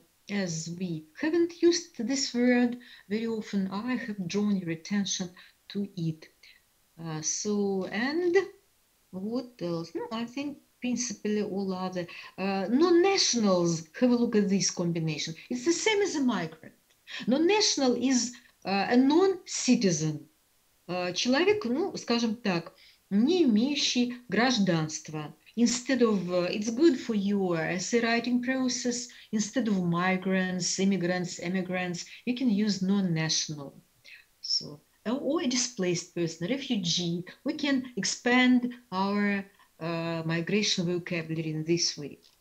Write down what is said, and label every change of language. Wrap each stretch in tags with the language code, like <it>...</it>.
<en>as we haven't used this word very often, I have drawn your attention to it. And what else? No, I think principally all other non-nationals. Have a look at this combination. It's the same as a migrant. Non-national is a non-citizen.</en> <ru>Человек, ну, скажем так, не имеющий гражданства.</ru> <en>Instead of, it's good for your essay writing process, instead of migrants, immigrants, emigrants, you can use non-national. So, or a displaced person, refugee. We can expand our migration vocabulary in this way.</en>